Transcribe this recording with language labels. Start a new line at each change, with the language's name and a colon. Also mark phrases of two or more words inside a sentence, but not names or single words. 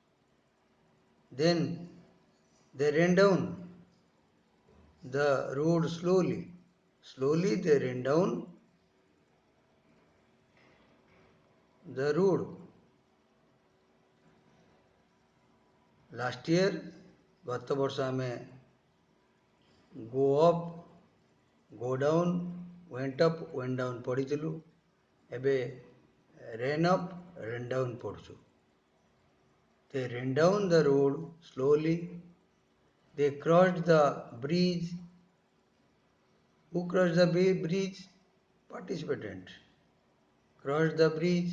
English: Then they ran down the road slowly. Slowly they ran down the road. Last year,
Odia: ଗତ ବର୍ଷ ଆମେ
English: go up, go down, went up, went down ପଢ଼ିଥିଲୁ. ଏବେ ran up, ran down ପଢ଼ୁଛୁ. They ran down the road slowly. They crossed the bridge. Who crossed the bridge? Participant. Crossed the bridge.